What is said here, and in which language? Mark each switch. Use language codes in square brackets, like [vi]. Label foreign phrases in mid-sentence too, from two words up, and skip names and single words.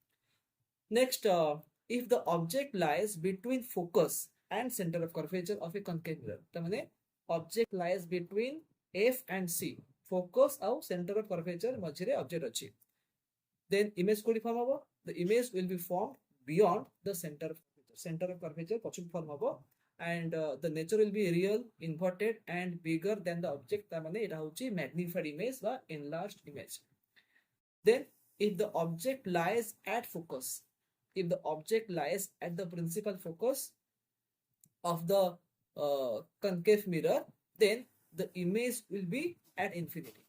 [en] Next, if the object lies between focus and center of curvature of a concave mirror, the object lies between F and C, focus और center of curvature मझिरे object अछि. Then image कोडी form होबो, the image will be formed beyond the center of curvature पछुक form होबो and the nature will be real, inverted and bigger than the object. [or] ତା'ର ମାନେ ଏଇଟା ହେଉଛି [en] magnified image [or] बा [en] enlarged image. Then if the object lies at focus, if the object lies at the principal focus of the concave mirror, then the image will be at infinity.